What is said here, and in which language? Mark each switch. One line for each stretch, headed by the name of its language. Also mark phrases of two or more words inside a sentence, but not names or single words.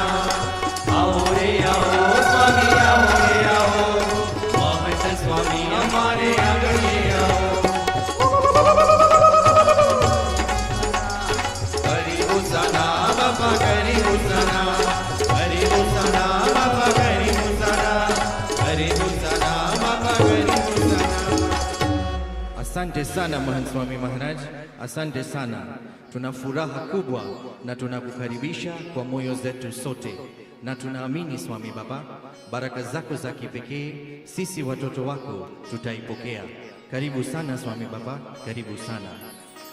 Hindi: आओ रे आओ स्वामी आओ रे आओ, महंत स्वामी हमारे आंगणे आओ। करी भूषाना बापा करी भूषाना, करी भूषाना बापा करी भूषाना, करी भूषाना बापा करी भूषाना।
Swahili: Asante sana Mahant Swami Maharaj, asante sana. Tuna furaha kubwa na tunakukaribisha kwa moyo zetu sote, na tunaamini Swami Baba, baraka zako za kipekee sisi watoto wako tutaipokea. Karibu sana Swami Baba, karibu sana.